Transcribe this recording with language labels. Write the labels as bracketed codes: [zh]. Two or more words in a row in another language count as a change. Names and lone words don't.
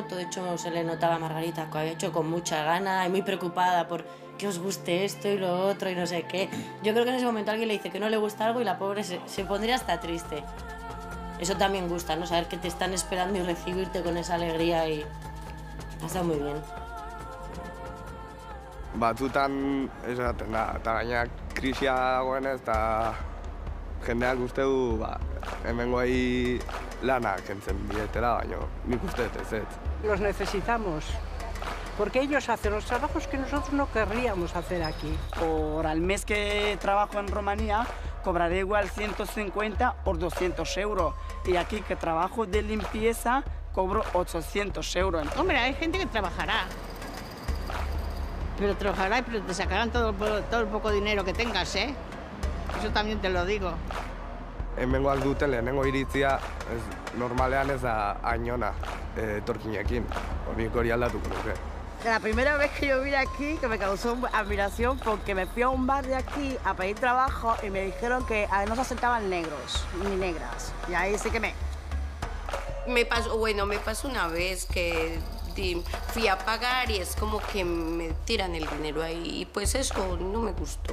[es] Todo hecho se le notaba a Margarita que había hecho con mucha gana y muy preocupada por que os guste esto y lo otro y no sé qué. Yo creo que en ese momento alguien le dice que no le gusta algo y la pobre se pondría hasta triste. Eso también gusta, ¿no? Saber que te están esperando y recibirte con esa alegría y ha estado muy bien. [eu] Batzutan esaten da, eta gaina krisia dagoenez, eta jendeak uste du hemengoei lana kentzen dietela, baina nik uste ez. [es] Los necesitamos, porque ellos hacen los trabajos que nosotros no querríamos hacer aquí. Por al mes que trabajo en Rumanía, cobraré igual 150 o 200 euros. Y aquí que trabajo de limpieza, cobro 800 euros. Hombre, hay gente que trabajará. Pero trabajará, pero te sacarán todo el poco dinero que tengas, ¿eh? Eso también te lo digo. [eu] Hemengoak duten lehenengo iritzia normalean ez da hainona etorkinekin. Nik hori aldatuko nuke. [es] La primera vez que yo vine aquí, que me causó admiración porque me fui a un bar de aquí a pedir trabajo y me dijeron que no se aceptaban negros ni negras. Y ahí sí que Me pasó una vez que fui a pagar y es como que me tiran el dinero ahí y pues eso no me gustó.